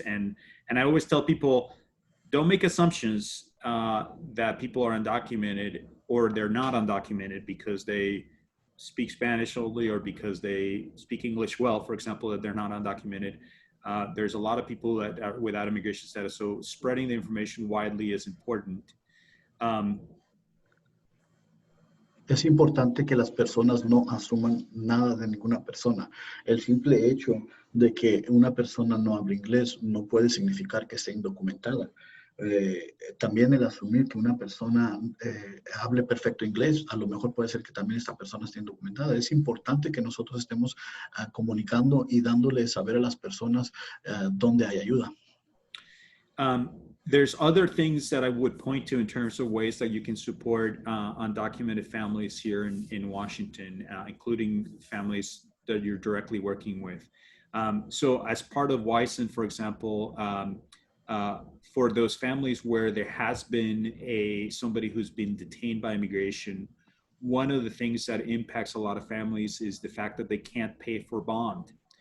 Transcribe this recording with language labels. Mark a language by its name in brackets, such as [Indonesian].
[English] And I always tell people, don't make assumptions that people are undocumented or they're not undocumented because they speak Spanish only or because they speak English well, for example, that they're not undocumented. There's a lot of people that are without immigration status. So spreading the information widely is important. [Spanish] Es importante que las personas no asuman nada de ninguna persona. El simple hecho de que una persona no hable inglés no puede significar que esté indocumentada. También el asumir que una persona hable perfecto inglés, a lo mejor puede ser que también esta persona esté indocumentada. Es importante que nosotros estemos comunicando y dándole saber a las personas dónde hay ayuda. [English] There's other things that I would point to in terms of ways that you can support undocumented families here in Washington, including families that you're directly working with. So as part of WISN, for example, for those families where there has been somebody who's been detained by immigration, one of the things that impacts a lot of families is the fact that they can't pay for bond.